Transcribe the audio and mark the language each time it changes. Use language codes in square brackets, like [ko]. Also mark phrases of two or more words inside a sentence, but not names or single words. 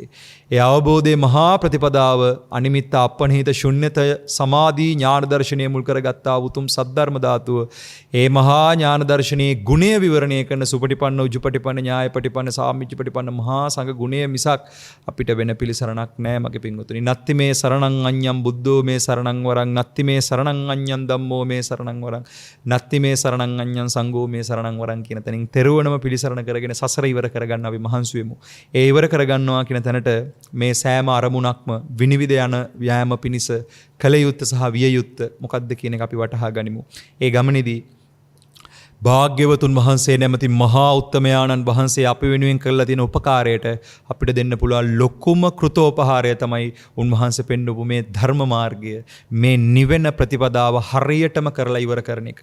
[si] ඒ අවබෝධයේ මහා ප්‍රතිපදාව අනිමිත්ත අපනිහිත ශුන්්‍යත සමාධි ඥාන දර්ශනය මුල් කරගත්තා උතුම් සද්ධර්ම ධාතුව. ඒ මහා ඥාන දර්ශනයේ ගුණය විවරණය කරන සුපටිපන්න උජුපටිපන්න ඥායපටිපන්න සාමිච්චපටිපන්න මහා සංඝ ගුණය මිසක් අපිට වෙන පිළිසරණක් නැහැ මගේ පින්වතුනි. [pi] නත්ති මේ සරණං අඤ්ඤං බුද්ධෝ මේ සරණං වරං නත්ති මේ සරණං අඤ්ඤං ධම්මෝ මේ සරණං වරං නත්ති මේ සරණං අඤ්ඤං සංඝෝ මේ සරණං වරං [si] කියන තැනින් තෙරුවනම පිළිසරණ කරගෙන සසර ඉවර කරගන්න අපි මහන්සි වෙමු. ඒ ඉවර කරගන්නවා කියන තැනට මේ සෑම අරමුණක්ම විනිවිද යන ව්‍යායාම පිණිස කල යුත්ත සහ විය යුත්ත මොකක්ද කියන එක අපි වටහා ගනිමු. ඒ ගමනේදී භාග්‍යවතුන් වහන්සේ නැමැති මහා උත්තමයාණන් වහන්සේ අපි වෙනුවෙන් කරලා තියෙන උපකාරයට අපිට දෙන්න පුළුවන් ලොකුම කෘතෝපහාරය තමයි උන්වහන්සේ පෙන්වපු මේ ධර්ම මාර්ගය, මේ නිවෙන ප්‍රතිපදාව හරියටම කරලා ඉවර කරන එක.